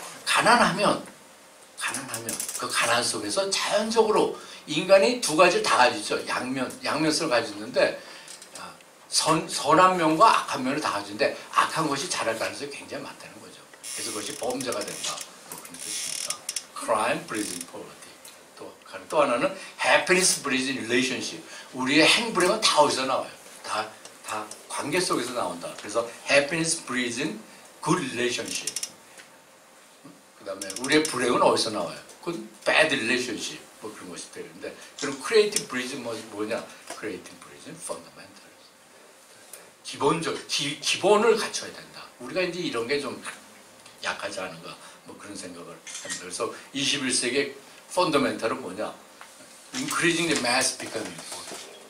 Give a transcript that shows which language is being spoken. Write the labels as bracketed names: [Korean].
[Korean] 가난하면 그 가난 속에서 자연적으로 인간이 두 가지를 다 가지죠. 양면성을 가지는데, 선한 면과 악한 면을 다 가지는데 악한 것이 자랄 가능성이 굉장히 많다는 거죠. 그래서 그것이 범죄가 된다. 뭐 그런 뜻입니다. [English] Crime breeds poverty. [Korean] 또 하나는 [English] happiness breeds relationship. [Korean] 우리의 행복은 다 어디서 나와요? 다 관계 속에서 나온다. 그래서 [English] happiness breeds good relationship. [Korean] 그 다음에 우리의 불행은 어디서 나와요? 그건 [English] bad relationship. [Korean] 뭐 그런 것이 되는데, 그럼 [English] creative breeds [Korean] 뭐냐? [English] creative breeds fundamental. [Korean] 기본을 갖춰야 된다. 우리가 이제 이런 게 좀 약하지 않은가, 뭐 그런 생각을 합니다. 그래서 21세기의 펀더멘탈은 뭐냐? [English] Increasing the mass becoming important.